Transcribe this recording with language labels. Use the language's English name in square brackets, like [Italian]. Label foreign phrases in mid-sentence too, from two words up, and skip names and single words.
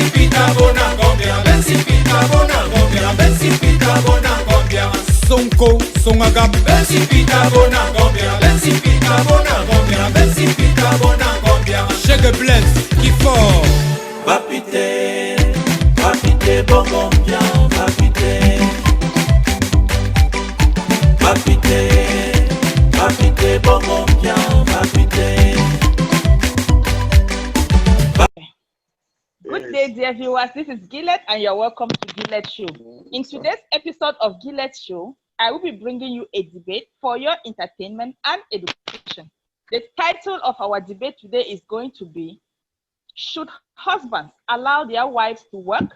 [English] Sonko, Songagap, Chega Bless, qui fort. Papite, papite, bongo bien, papite. Papite, papite, bongo bien, papite. Good day, dear viewers. This is Gillet, and you're welcome to Gillet Show. In today's episode of Gillet Show, I will be bringing you a debate for your entertainment and education. The title of our debate today is going to be, should husbands allow their wives to work?